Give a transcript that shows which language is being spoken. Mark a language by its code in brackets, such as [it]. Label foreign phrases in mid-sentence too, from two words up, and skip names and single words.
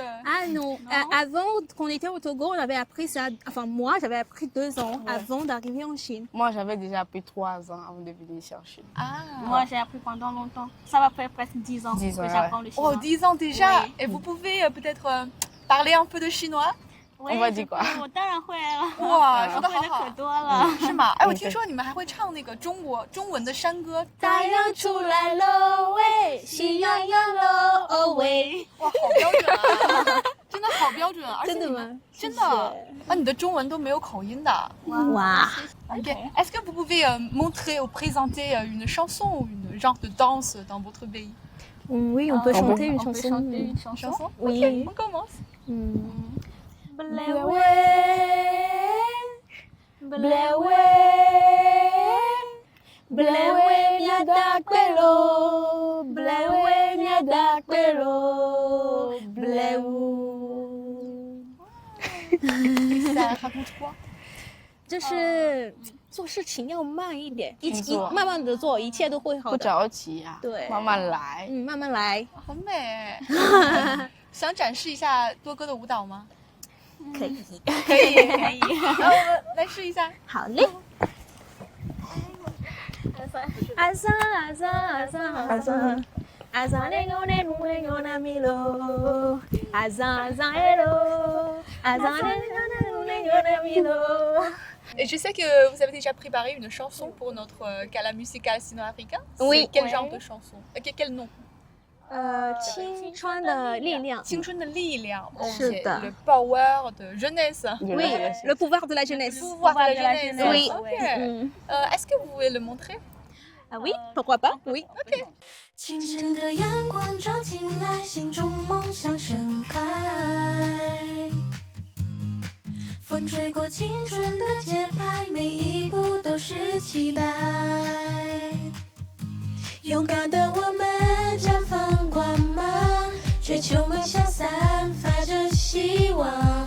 [fr] Ah non, avant qu'on était au Togo, on avait appris ça, enfin moi j'avais appris 2 ans avant d'arriver en Chine. Moi j'avais déjà appris 3 ans avant de venir ici en Chine. Ah. Moi j'ai appris pendant longtemps, ça va faire presque 10 ans 10 ans, que j'apprends le chinois. Oh, 10 ans déjà? Oui. Et vous pouvez peut-être parler un peu de chinois? On va dire quoi? [zh] 我当然会了。哇，说得好好，可多了。是吗？哎，我听说你们还会唱那个中文的山歌。太阳出来喽喂，喜洋洋喽哦喂。哇，好标准啊！真的好标准，而且真的吗？真的啊，你的中文都没有口音的。哇。 Ok. [fr] Est-ce que vous pouvez montrer ou présenter une chanson ou une genre de danse dans votre pays? Oui, on peut chanter une chanson. Une chanson? Oui. Ok, on commence. [ee] Blewe, blewe, blewe miadakwelo, blewe miadakwelo, blewu. [fr] Ça raconte quoi? [zh] 就是做事情要慢一点，慢慢的做，一切都会好的。不着急啊，对，慢慢来。慢慢来。很美。想展示一下多哥的舞蹈吗？可以，可以，可以。那我们来试一下。好嘞。阿桑阿桑阿桑阿桑，阿桑那个那路那个那米罗，阿桑阿桑哎罗，阿桑那个那路那个那米罗。 [fr] Et je sais que vous avez déjà préparé une chanson pour notre gala musical sino-africain. Oui. Quel genre de chanson? Quel nom? [zh] 青春的力量。青春的力量。是的。 [fr] Le power de jeunesse. Oui, le pouvoir de la jeunesse. Le pouvoir de la jeunesse. Oui. Est-ce que vous pouvez le montrer? Ah oui, pourquoi pas? Oui. Ok. [zh] 清晨的阳光照进来，心中梦想盛开。风吹过青春的节拍，每一步都是期待。勇敢的我们绽放光芒，追求梦想，散发着希望。